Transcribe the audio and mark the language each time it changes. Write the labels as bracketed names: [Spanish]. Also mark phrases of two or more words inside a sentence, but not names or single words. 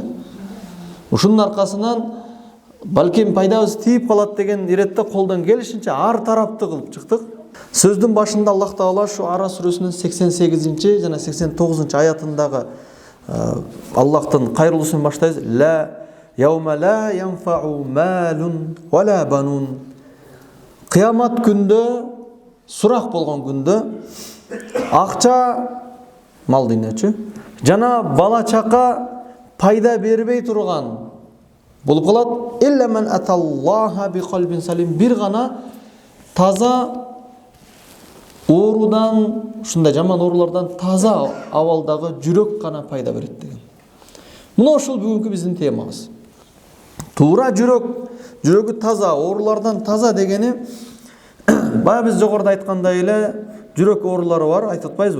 [Kyrgyz] Ушунун аркасынан балким пайдабыз тийип калат деген иретте колдон келишинче ар тарапты кылып чыктык. Сөздүн башында Аллах Таала шу Ара сүрөсүнүн 88 жана 89 аятындагы Аллахтын кайрылуусун баштайбыз. [Arabic] لا يوم لا ينفع مال ولا بنون. [Kyrgyz] Кыямат күндө, сурак болгон күндө акча, мал дүйнөчү, жана бала чака пайда бербей турган болуп калат. [Arabic] إلا من أتى الله بقلب سليم. [Kyrgyz] Бир гана таза оорудан, ушундай жаман оорулардан таза абалдагы жүрөк гана пайда берет деген. Мына ушул бүгүнкү биздин темабыз. Туура жүрөгү таза, оорулардан таза дегени бая биз жогоруда айткандай эле жүрөк оорулары бар, айтып атпайбызбы?